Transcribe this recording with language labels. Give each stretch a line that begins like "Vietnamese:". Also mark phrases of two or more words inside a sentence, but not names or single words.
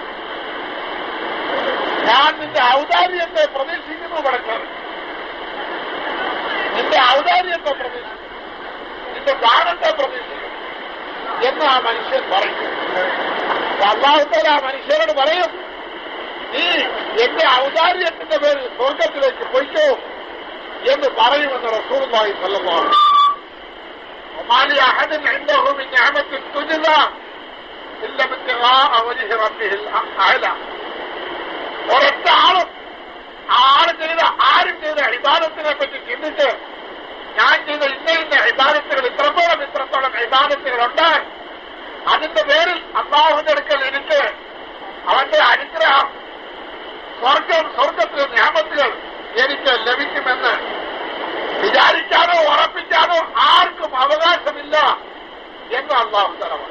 Malayalam: ഞാൻ നിന്റെ ഔദാര്യത്തെ പ്രതീക്ഷിക്കുന്നു പടച്ചോനെ, നിന്റെ ഔദാര്യത്തെ പ്രതീക്ഷിക്കുന്നു, നിന്റെ ദാനത്തെ പ്രതീക്ഷിക്കുന്നു എന്ന് ആ മനുഷ്യൻ പറയും. അല്ലാഹുതആല ആ മനുഷ്യനോട് പറയും, നീ എന്റെ ഔദാര്യത്തിന്റെ പേരിൽ സ്വർഗത്തിലേക്ക് പൊയ്ക്കോ എന്ന് പറയുമെന്ന്
Arabic: رسول الله صلى الله عليه وسلم. وما لأحد عنده من نعمة تجزى إلا ابتغاء وجه ربه الأعلى.
Malayalam: ഒരൊറ്റ ആളും ആരും ചെയ്ത ഇബാദത്തിനെ പറ്റി ചിന്തിച്ച് ഞാൻ ചെയ്ത ഇന്ന ഇബാദത്തുകൾ ഇത്രത്തോളം ഇബാദത്തുകളുണ്ട്, അതിന്റെ പേരിൽ അല്ലാഹുവിന്റെ അടുക്കൽ എനിക്ക് അവന്റെ അനുഗ്രഹം, സ്വർഗത്തിലെ നിഅമത്തുകൾ എനിക്ക് ലഭിക്കുമെന്ന് വിചാരിക്കാനോ ഉറപ്പിക്കാനോ ആർക്കും അവകാശമില്ല എന്ന് അല്ലാഹുതആല പറഞ്ഞു.